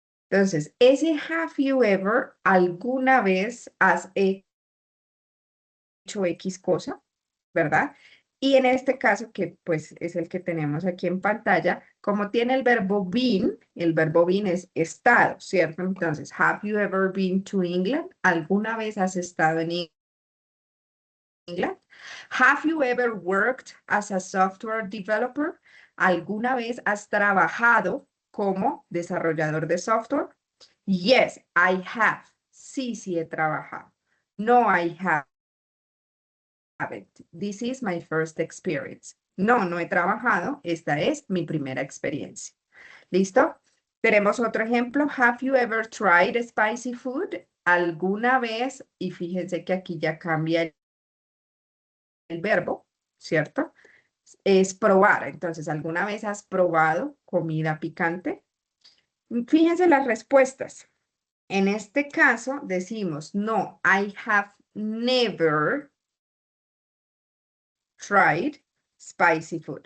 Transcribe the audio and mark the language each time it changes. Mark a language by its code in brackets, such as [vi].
[es] Entonces, ese [en] have you ever, [es] ¿alguna vez has hecho X cosa? ¿Verdad? Y en este caso, que pues es el que tenemos aquí en pantalla, como tiene el verbo been es estado, ¿cierto? Entonces, [en] have you ever been to England? [es] ¿Alguna vez has estado en England? [en] Have you ever worked as a software developer? [es] ¿Alguna vez has trabajado como desarrollador de software? [en] Yes, I have. [es] Sí, sí he trabajado. [en] No, I haven't. This is my first experience. [es] No, no he trabajado. Esta es mi primera experiencia. ¿Listo? Tenemos otro ejemplo. [en] Have you ever tried spicy food? [es] ¿Alguna vez? Y fíjense que aquí ya cambia el verbo, ¿cierto? Es probar. Entonces, ¿alguna vez has probado comida picante? Fíjense las respuestas. En este caso decimos, no, [en] I have never tried spicy food.